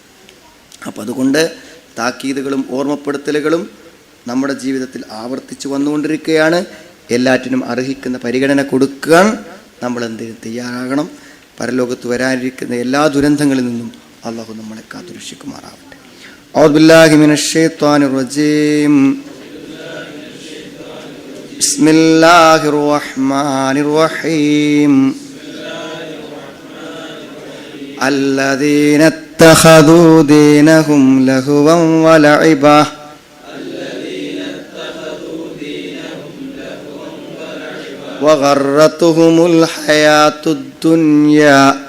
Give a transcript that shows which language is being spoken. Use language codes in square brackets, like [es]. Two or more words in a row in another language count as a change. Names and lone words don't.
[ml] അപ്പം അതുകൊണ്ട് താക്കീതുകളും ഓർമ്മപ്പെടുത്തലുകളും നമ്മുടെ ജീവിതത്തിൽ ആവർത്തിച്ച് വന്നുകൊണ്ടിരിക്കുകയാണ്. എല്ലാറ്റിനും അർഹിക്കുന്ന പരിഗണന കൊടുക്കാൻ നമ്മൾ എന്തിനും തയ്യാറാകണം. പരലോകത്ത് വരാനിരിക്കുന്ന എല്ലാ ദുരന്തങ്ങളിൽ നിന്നും അള്ളാഹു നമ്മളെ കാത്തുരക്ഷിക്കുമാറാവട്ടെ. [ar] أعوذ بالله من الشيطان الرجيم. بسم الله الرحمن الرحيم. الذين اتخذوا دينهم لهوا ولعبا وغرتهم الحياة الدنيا